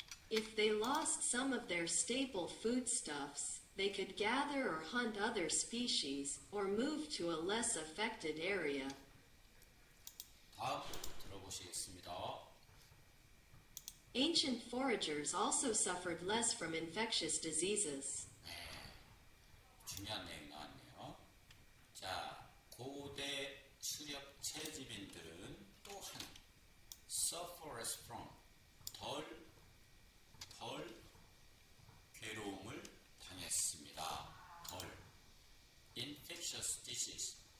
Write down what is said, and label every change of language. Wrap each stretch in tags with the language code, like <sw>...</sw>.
<en>If they lost some of their staple foodstuffs, they could gather or hunt other species or move to a less affected area.</en> <ko>다음 들어보시겠습니다.</ko> <en>Ancient foragers also suffered less from infectious diseases.</en> <ko>중요한 내용 나왔네요. 자, 고대 수렵 채집인들은 또한</ko> <en>suffer less from,</en> <ko>덜 괴로움을 당했습니다.</ko> <en>infectious disease,</en>